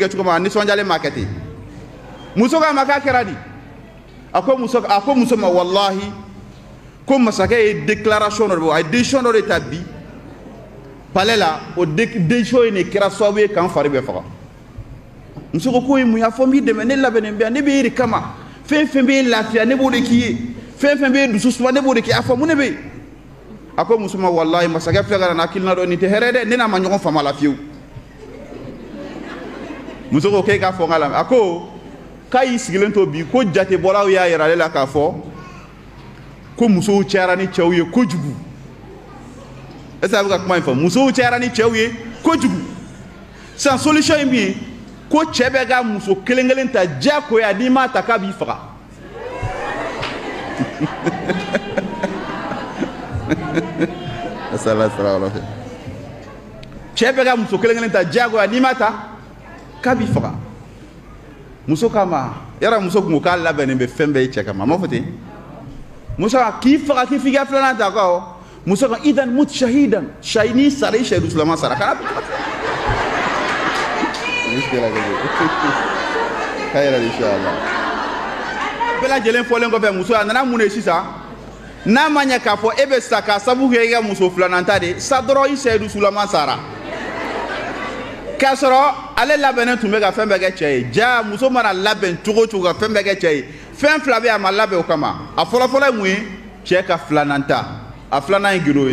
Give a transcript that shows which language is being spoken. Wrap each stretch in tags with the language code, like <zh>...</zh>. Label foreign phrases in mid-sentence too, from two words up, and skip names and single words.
<bm>kɛ cogo min a nisɔndiyalen ma kɛ ten muso k'a ma k'a kɛra di a ko muso ma walahi ko masakɛ ye déclaration dɔ de bɔ a ye décision dɔ de ta bi palais la o décision in de kɛra sababu ye k'an fari bɛɛ faga muso ko ye mun y'a fɔ n b'i dɛmɛ ne labɛnnen bɛ yan ne bɛ e de kama fɛn fɛn bɛ lafiya ne b'o de k'i ye fɛn fɛn bɛ dusu suma ne b'o de k'i ye a fɔ mun de bɛ yen a ko muso ma walahi masakɛ filɛ ka na hakilina dɔ nin tɛ hɛrɛ dɛ ne n'a ma ɲɔgɔn faamu a la fiyewu muso ko k'e k'a fɔ n ka lamɛn a ko k'a y'i sigilen to bi ko jatebɔlaw y'a yira ale la k'a fɔ ko musow cayara ni cɛw ye kojugu</bm> <fr>est-ce que</fr> <bm>a bɛ ka kuma in fɔ musow cayara ni cɛw ye kojugu sisan solution ye min ye ko cɛ bɛ ka muso kelen kelen ta diyagoya n'i m'a ta k'a b'i faga cɛ bɛ ka muso kelen kelen ta diyagoya n'i m'a ta k'a b'i faga muso k'a ma yala muso kun ko k'a labɛnnen bɛ fɛn bɛɛ ye cɛ kama a ma fɔ ten muso k'i faga k'i f'i ka filanan ta kɔ muso ka</bm> <ar>إذن مت شهيدا</ar> <bm>n'i sara i shahidu sulama sara kana bɛɛ lajɛlen fɔlen kɔfɛ muso a nana mun de sisan n'a ma ɲɛ k'a fɔ e bɛ sa k'a sabu kɛ i ka muso filanan ta de sa dɔrɔn i shahidu sulama sara k'a sɔrɔ ale labɛnnen tun bɛ ka fɛn bɛɛ kɛ cɛ ye ja muso mana labɛn cogo o cogo ka fɛn bɛɛ kɛ cɛ ye fɛn fila bɛ yen a ma labɛn o kama a fɔlɔfɔlɔ ye mun ye cɛ ka filanan ta a filanan ye gindo ye</bm>